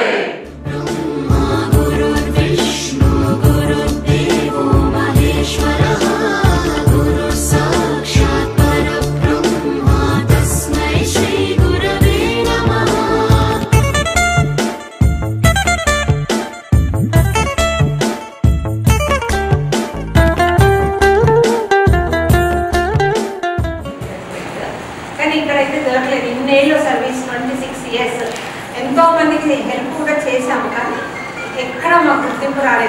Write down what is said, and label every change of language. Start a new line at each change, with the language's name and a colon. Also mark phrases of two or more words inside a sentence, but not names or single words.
Sanskrit: ब्रह्मा गुरुर्विष्णु गुरुर्देवो महेश्वरः गुरुः साक्षात् परब्रह्म तस्मै श्री गुरवे नमः।
Telugu: కానీ ఇక్కడైతే దొరకలేదు. ఇన్నేళ్ళు సర్వీస్ 26 ఇయర్స్ ఎంతో మందికి హెల్ప్ కూడా చేశాము, కానీ ఎక్కడ మాకు గుర్తింపు రాలేదు.